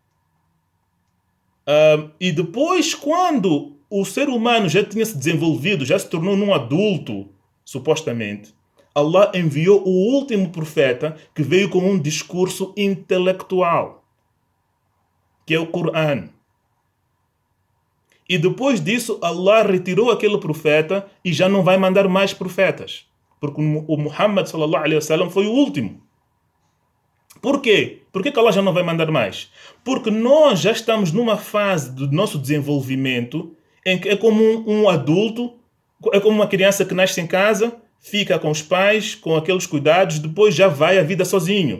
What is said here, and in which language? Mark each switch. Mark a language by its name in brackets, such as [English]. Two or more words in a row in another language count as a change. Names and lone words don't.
[Portuguese] E depois, quando o ser humano já tinha se desenvolvido, já se tornou um adulto, supostamente, Allah enviou o último profeta que veio com um discurso intelectual, que é o Corão. E depois disso, Allah retirou aquele profeta e já não vai mandar mais profetas. Porque o Muhammad [Arabic] صلى الله عليه وسلم [Portuguese] foi o último. Por quê? Por que Allah já não vai mandar mais? Porque nós já estamos numa fase do nosso desenvolvimento em que é como um adulto, é como uma criança que nasce em casa, fica com os pais, com aqueles cuidados, depois já vai a vida sozinho.